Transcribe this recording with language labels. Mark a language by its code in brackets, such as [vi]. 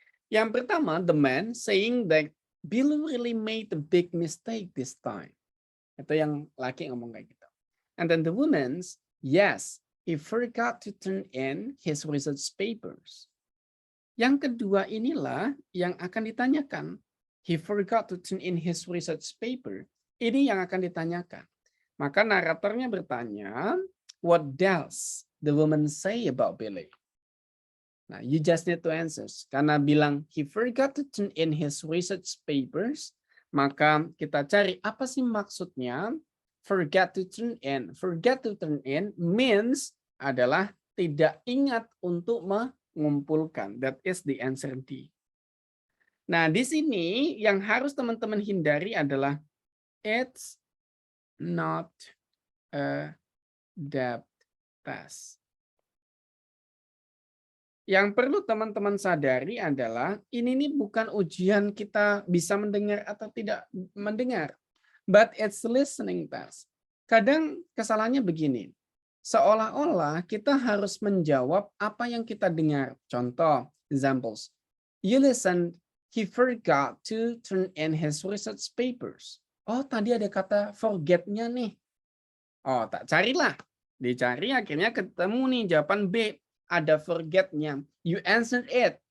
[id] Yang pertama, [en] the man saying that Bill really made a big mistake this time. [id] Itu yang laki ngomong kayak gitu. [en] And then the woman's, yes, he forgot to turn in his research papers. [id] Yang kedua inilah yang akan ditanyakan. [en] He forgot to turn in his research paper. [id] Ini yang akan ditanyakan. Maka naratornya bertanya, [en] what does the woman say about Billy? Nah, you just need to answer. [id] Karena bilang [en] he forgot to turn in his research papers, [id] maka kita cari apa sih maksudnya [en] forget to turn in. Forget to turn in means [id] adalah tidak ingat untuk mengumpulkan. [en] That is the answer D. [id] Nah, di sini yang harus teman-teman hindari adalah it's [en] not a depth test. [id] Yang perlu teman-teman sadari adalah ini nih bukan ujian kita bisa mendengar atau tidak mendengar, [en] but it's listening test. [id] Kadang kesalahannya begini, seolah-olah kita harus menjawab apa yang kita dengar. Contoh, [en] examples. You listen, he forgot to turn in his research papers. [id] Oh, tadi ada kata forget-nya nih. Oh, tak carilah. Dicari akhirnya ketemu nih jawaban B. Ada forget-nya. [en] You answered it.